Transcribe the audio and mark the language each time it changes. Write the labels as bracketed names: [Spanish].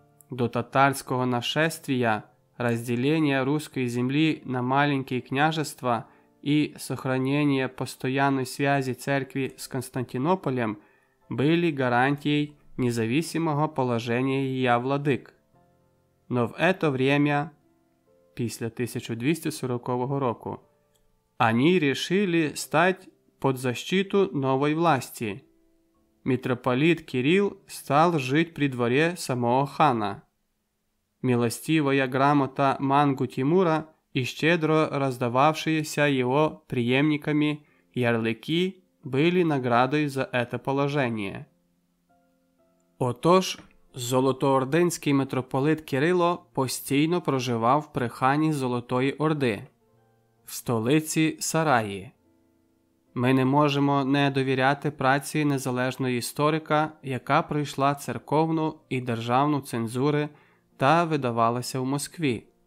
[Russian] «До татарського нашествия, разделения русской земли на маленькие княжества и сохранение постоянной связи церкви с Константинополем были гарантией независимого положения ее владык. Но в это время, [Ukrainian] після 1240 року, [Russian] они решили стать под защиту новой власти. Митрополит Кирилл стал жить при дворе самого хана. Милостивая грамота Мангу Тимура и щедро раздававшиеся его преемниками ярлыки были наградой за это положение». [Ukrainian] Отож, Золотоординський митрополит Кирило постійно проживав при хані Золотої Орди, в столиці Сараї. Ми не можемо не довіряти праці незалежного історика, яка пройшла церковну і державну цензури та видавалася в Москві.